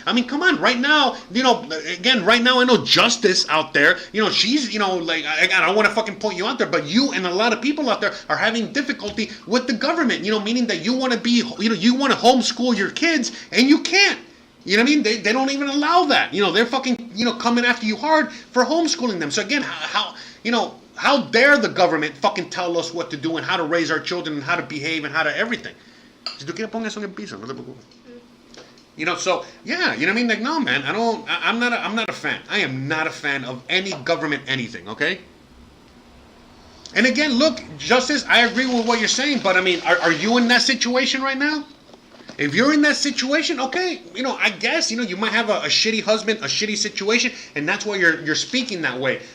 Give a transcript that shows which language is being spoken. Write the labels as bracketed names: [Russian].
[English] I mean, come on, right now, right now I know Justice out there, she's, I don't want to fucking point you out there, but you and a lot of people out there are having difficulty with the government, meaning that you want to be, you want to homeschool your kids and you can't. You know what I mean? They don't even allow that. They're fucking, coming after you hard for homeschooling them. So again, how dare the government fucking tell us what to do and how to raise our children and how to behave and how to everything? [Spanish] Si tú quieres, pon eso en el piso, no te preocupes. [English] So yeah, you know what I mean? Like, no, man, I'm not a fan. I am not a fan of any government anything, okay? And again, look, Justice, I agree with what you're saying, but I mean, are you in that situation right now? If you're in that situation, okay, I guess, you might have a shitty husband, a shitty situation, and that's why you're speaking that way.